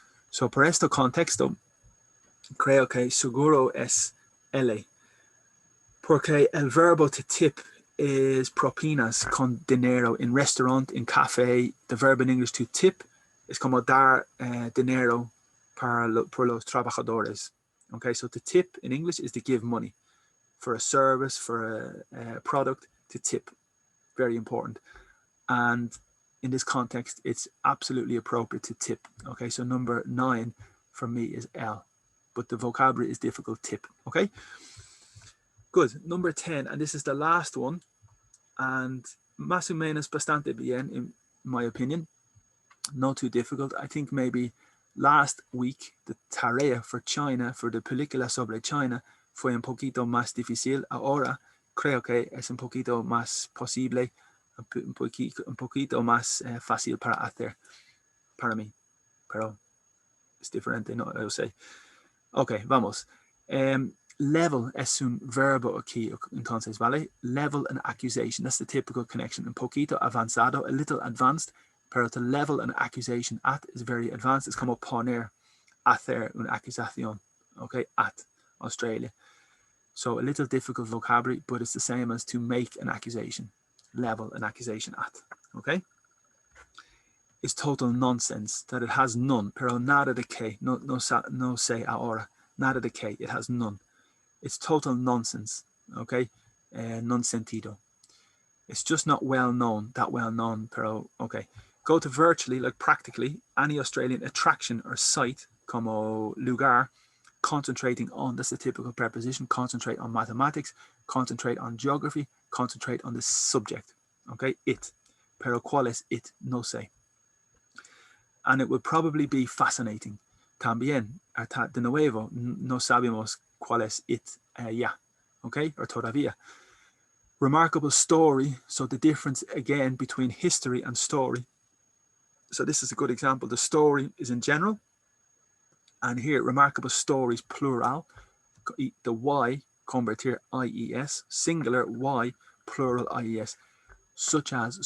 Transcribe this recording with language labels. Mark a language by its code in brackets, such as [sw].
[es] So por este contexto, creo que seguro es L, porque el verbo [en] to tip is [es] propinas con dinero [en] in restaurant, in café. The verb in English to tip [es] es como dar dinero por los trabajadores. [en] Okay, so to tip in English is to give money for a service, for a product, to tip. Very important. And in this context, it's absolutely appropriate to tip. Okay, so number 9 for me is L, but the vocabulary is difficult. Tip. Okay, good. Number 10, and this is the last one, and [es] más o menos bastante bien, [en] in my opinion. Not too difficult. I think maybe last week the tarea for China, for the [es] película sobre [en] China, [es] fue un poquito más difícil. Ahora creo que es un poquito más posible, un poquito más fácil para hacer, para mí. Pero es diferente, no lo sé. Ok, vamos. Level es un verbo aquí, entonces, ¿vale? [en] Level an accusation, that's the typical connection. [es] Un poquito avanzado, [en] a little advanced, pero to level an accusation at is very advanced. [es] Es como poner, hacer una acusación, okay? [en] At Australia. So a little difficult vocabulary, but it's the same as to make an accusation. Level an accusation at, okay? It's total nonsense that it has none, [es] pero nada de que, [en] no sé ahora, nada de que, it has none. It's total nonsense, okay? [es] Non sentido. [en] It's just not well known, that well known, pero okay. Go to virtually, like practically, any Australian attraction or site, [es] como lugar, [en] concentrating on, that's the typical preposition, concentrate on mathematics, concentrate on geography, concentrate on the subject, okay? It. [es] Pero ¿cuál es [en] it? [es] No sé. [en] And it would probably be fascinating. [es] También, de nuevo, no sabemos cuál es it ya, [en] okay, or [es] todavía. [en] Remarkable story, so the difference again between history and story. So this is a good example. The story is in general, and here remarkable stories plural. The Y convertir IES, singular Y, plural IES, such as.